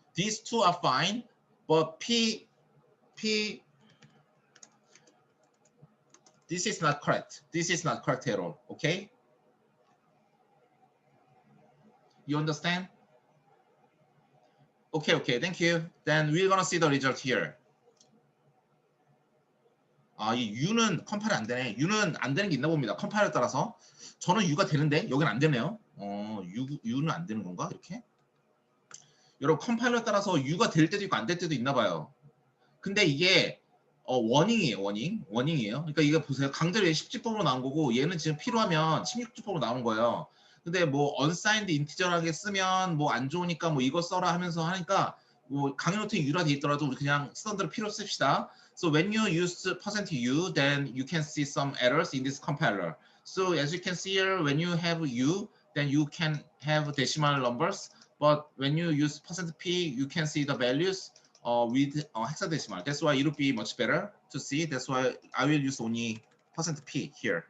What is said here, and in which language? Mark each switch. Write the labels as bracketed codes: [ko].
[en] These two are fine, but P, this is not correct. This is not correct at all. Okay. You understand? Okay, thank you. Then we're gonna see the result here. [ko] 이 U는 컴파일 안 되네. U는 안 되는 게 있나 봅니다. 컴파일에 따라서. 저는 U가 되는데 여긴 안 되네요. U는 안 되는 건가? 이렇게. 여러분 컴파일러에 따라서 U가 될 때도 있고 안 될 때도 있나 봐요. 근데 이게 워닝이에요. 워닝이에요. 그러니까 이거 보세요. 강제로 10지법으로 나온 거고 얘는 지금 필요하면 16지법으로 나온 거예요. 근데 뭐 unsigned 인티저하게 쓰면 뭐 안 좋으니까 뭐 이거 써라 하면서 하니까 뭐 강의 노트에 U라 돼 있더라도 우리 그냥 쓰던 대로 필요 씁시다. [en] So when you use %U, then you can see some errors in this compiler. So as you can see here, when you have U, then you can have decimal numbers. But when you use %P, you can see the values with hexadecimal. That's why it will be much better to see. That's why I will use only %P here.